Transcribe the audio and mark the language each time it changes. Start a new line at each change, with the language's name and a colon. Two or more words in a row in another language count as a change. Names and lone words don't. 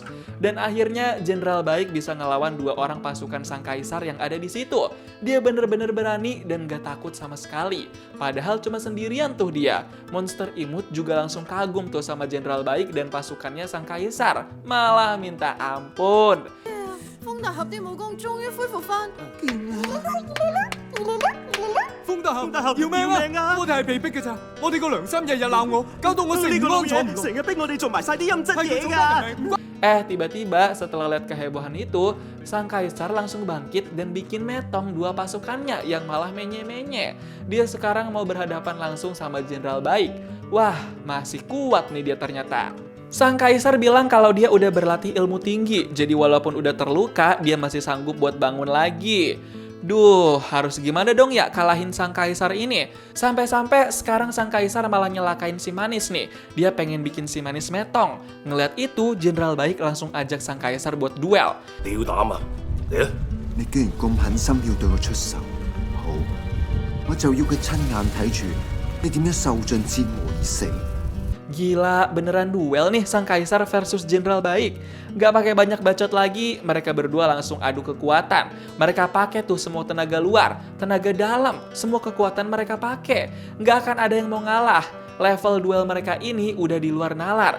Indonesian: Dan akhirnya Jenderal Baik bisa ngelawan 2 orang pasukan sang kaisar yang ada di situ. Dia bener-bener berani dan gak takut sama sekali. Padahal cuma sendirian tuh dia. Monster Imut juga langsung kagum tuh sama Jenderal Baik dan pasukannya sang kaisar. Malah minta ampun.
Cantonese: 風大俠啲武功終於恢復翻。風大俠要命啊！我哋係被逼嘅咋，我哋個良心日日鬧我，搞到我食唔安坐唔落。成日逼我哋做埋晒啲陰質嘢㗎。
Indonesian: Tiba-tiba setelah lihat kehebohan itu, sang kaisar langsung bangkit dan bikin metong 2 pasukannya yang malah menye-menye. Dia sekarang mau berhadapan langsung sama Jenderal Baik. Wah, masih kuat nih dia ternyata. Sang kaisar bilang kalau dia udah berlatih ilmu tinggi, jadi walaupun udah terluka, dia masih sanggup buat bangun lagi. Duh, harus gimana dong ya kalahin sang kaisar ini? Sampai-sampai sekarang sang kaisar malah nyelakain si Manis nih. Dia pengen bikin si Manis metong. Ngeliat itu, Jenderal Baik langsung ajak sang kaisar buat duel.
Cantonese: 你要膽啊？嚟啊！你既然咁狠心要對我出手，好，我就要佢親眼睇住你點樣受盡折磨而死。
Indonesian: Gila, beneran duel nih sang kaisar versus Jenderal Baik. Gak pakai banyak bacot lagi, mereka berdua langsung adu kekuatan. Mereka pakai tuh semua tenaga luar, tenaga dalam, semua kekuatan mereka pakai. Gak akan ada yang mau ngalah. Level duel mereka ini udah di luar nalar.